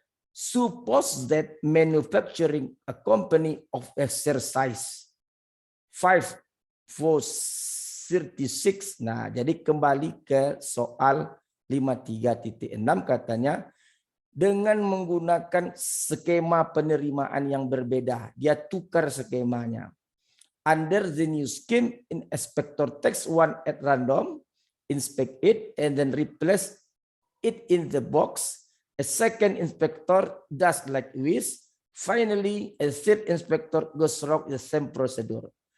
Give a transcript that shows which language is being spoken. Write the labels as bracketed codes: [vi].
[en] Suppose that manufacturing a company of exercise 5.436. [id] Nah, jadi kembali ke soal 53.6 katanya dengan menggunakan skema penerimaan yang berbeda. Dia tukar skemanya. [en] Under the new scheme, in inspector takes one at random, inspect it, and then replace it in the box. A second inspector does likewise. Finally, a third inspector goes through the same procedure.